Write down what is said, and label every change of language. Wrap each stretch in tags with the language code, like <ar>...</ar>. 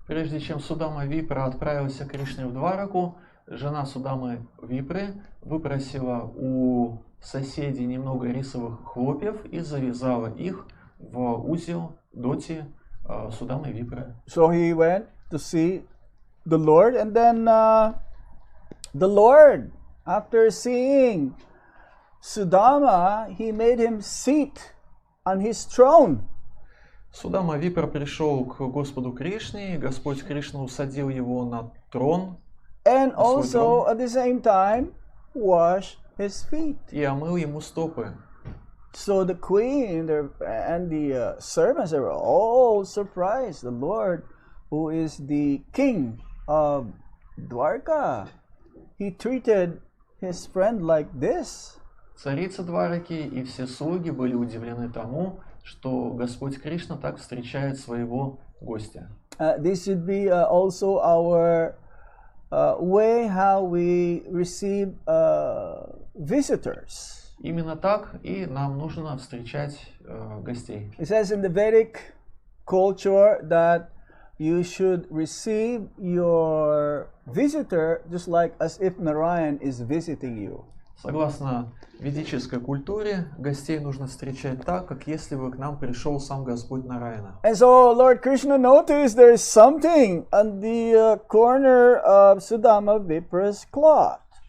<ru>Прежде чем Судама Випра отправился к Кришне в Двараку, жена Судамы Випры выпросила у соседей немного рисовых хлопьев и завязала их в узел доти Судамы Випры.</ru> <en>So he went to see the Lord, and then the Lord, after seeing Sudama, he made him sit on his throne.</en> <ru>Судама Випра пришел к Господу Кришне, и Господь Кришна усадил его на трон,</ru> <en>And also at the same time wash his feet.</en> <ru>и омыл ему стопы.</ru> <en>So the queen and the servants are all surprised. The Lord, who is the king of Dwarka, he treated his friend like this.</en> <ru>Царица Двараки и все слуги были удивлены тому, что Господь Кришна так встречает своего гостя.</ru> <en>This should be also our way how we receive visitors.</en> <ru>Именно так и нам нужно встречать гостей.</ru> <en>It says in the Vedic culture that you should receive your visitor just like as if Narayan is visiting you.</en> <ru>Согласно ведической культуре, гостей нужно встречать так, как если бы к нам пришел сам Господь Нараяна.</ru> <en>And so Lord Krishna noticed there is something on the corner of Sudama Vipra's cloth.</en>